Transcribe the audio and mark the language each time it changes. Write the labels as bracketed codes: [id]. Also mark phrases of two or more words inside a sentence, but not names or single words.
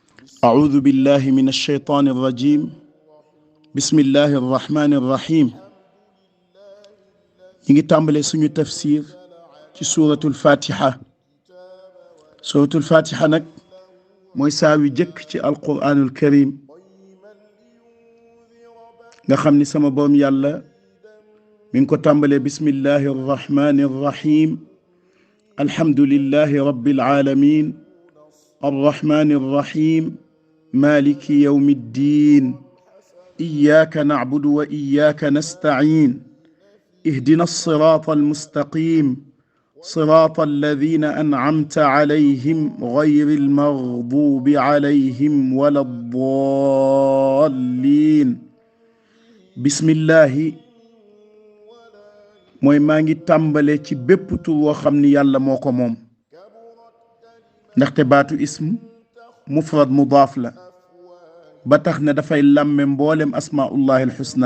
[ar] أعوذ بالله من الشيطان الرجيم بسم الله الرحمن الرحيم [wo] nu ngi tàmbali sunu tafsiir ci suuratul faatiha. suuratul faatiha nak mooy saawi jëkk ci [ar] القرآن الكريم [wo] nga xamni sama borom yàlla min ko tàmbalee [ar] بسم الله الرحمن الرحيم الحمد لله رب العالمين الرحمن الرحيم مالك يوم الدين إياك نعبد وإياك نستعين اهدنا الصراط المستقيم صراط الذين أنعمت عليهم غير المغضوب عليهم ولا الضالين bismillahi [wo] mooy maa ngi tàmbale ci bépp tur woo xam ni yàlla moo ko moom ndaxte baatu [ar] اسم مفرد مضاف [wo] la ba tax ne dafay làmme mboolem [ar] أسماء الله الحسنى.